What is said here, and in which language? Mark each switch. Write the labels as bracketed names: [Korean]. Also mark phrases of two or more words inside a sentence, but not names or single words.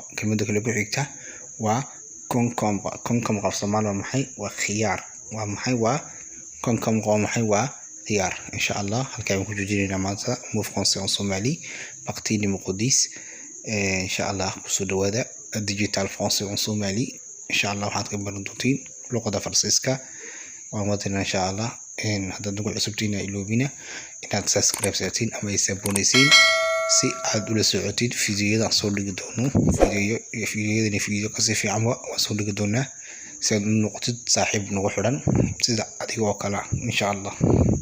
[Somali] kelmadda kale ku xigta waa concombre. concombre af Soomaali waa maxay? waa khiyaar. waa maxay? waa concombre waa maxay? waa khiyaar. [Arabic] insha Allah [Somali] halkaan ku joojinayna maanta Move Français en Somali [French] partie numéro [Somali] 10. [Arabic] insha Allah [Somali] kusoo dhawaada digital Français en Somali. [Arabic] insha Allah [Somali] waxaad ka baran doontiin luqada Faransiiska. waan wadana [Arabic] insha Allah. [Somali] haddaad nagu cusubtiin iloobina inaad subscribe saatiin ama isabonaysiin si aad ula socotid fiidiyoda soo dhigi doono. fiidiyo kasi fiican waa soo dhigi doonaa si aad u noqotid saaxiib nagu xiran sida adiga oo kale [Arabic] insha Allah.